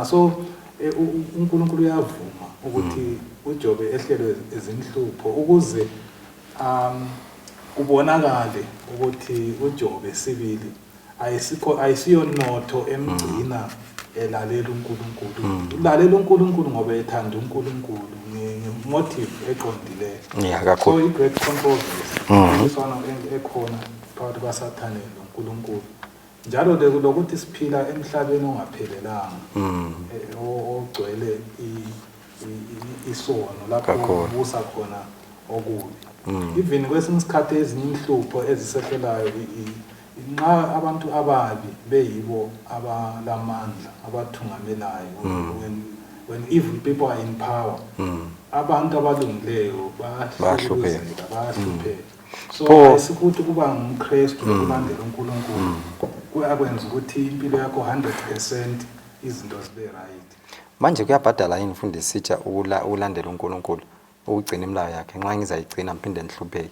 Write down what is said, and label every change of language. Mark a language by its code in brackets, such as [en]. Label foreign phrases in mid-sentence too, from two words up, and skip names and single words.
[nd] So uNkulunkulu uyavuma ukuthi uJobe ehlelwe ezinhlupho ukuze kubonakale ukuthi uJobe sibili ayisiyo notho emgcina elalela uNkulunkulu. Ulalela uNkulunkulu ngoba ethanda uNkulunkulu ngemotive eqondileyo. Yeah, kakhulu. So i- [en] great controversy [nd] isona ekhona phakathi kwaSathane noNkulunkulu. Njalo lokuthi siphila emhlabeni ongaphelelanga ogcwele isono lapho kubusa khona okubi. Even kwesinye isikhathi ezinye inhlupho ezisehlelayo nxa abantu ababi beyibo abalamandla abathungamelayo [en] when evil people are in power [nd] abantu abalungileyo bayahlupheka. So ayisikuthi kuba ngumKristu ukulandela uNkulunkulu kuyakwenza ukuthi impilo yakho 100% izinto zibe right. Manje kuyabhadala yini mfundisi SITSHA ukulandela uNkulunkulu ukugcina imlayo yakhe nxa ngizayigcina mphinde nihlupheke?